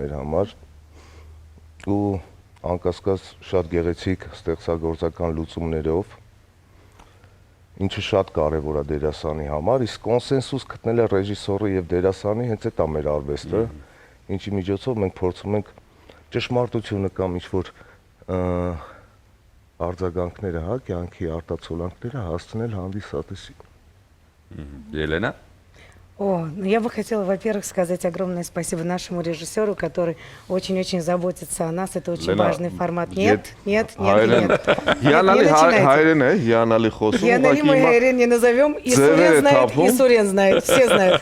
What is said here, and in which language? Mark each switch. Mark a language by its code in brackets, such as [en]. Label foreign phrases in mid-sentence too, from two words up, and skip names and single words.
[hy] մեր համար ու անկասկած շատ գեղեցիկ ստեղծագործական լուծումներով, ինչը շատ կարևոր է դերասանի համար, իսկ կոնսենսուս գտնելը ռեժիսորի եւ դերասանի հենց այդ է մեր արվեստը, ինչի միջոցով մենք փորձում ենք ճշմարտությունը կամ ինչ-որ արձագանքները, հա, կյանքի արտացոլանքները հասցնել հանդիսատեսին։ Ելենա։ [ru] Я бы хотела, во-первых, сказать огромное спасибо нашему режиссеру, который очень-очень заботится о нас. Это очень важный формат. Нет. [hy] Հիանալի [ru] мы Хайрен не назовем, и Сурен знает, все знают.